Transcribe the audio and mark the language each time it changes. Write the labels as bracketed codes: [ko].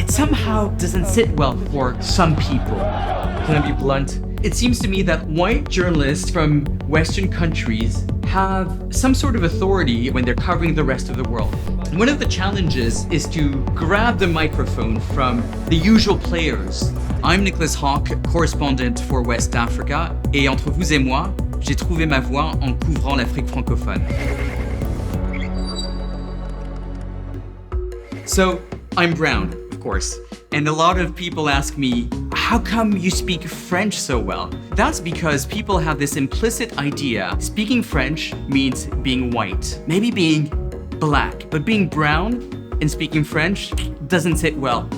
[en] it somehow doesn't sit well for some people. Can I be blunt? It seems to me that white journalists from Western countries have some sort of authority when they're covering the rest of the world. And one of the challenges is to grab the microphone from the usual players. I'm Nicolas Haque, correspondent for West Africa, [fr] et entre vous et moi, j'ai trouvé ma voie en couvrant l'Afrique francophone. [en] So, I'm brown, of course, and a lot of people ask me, how come you speak French so well? That's because people have this implicit idea speaking French means being white, maybe being black, but being brown and speaking French doesn't sit well.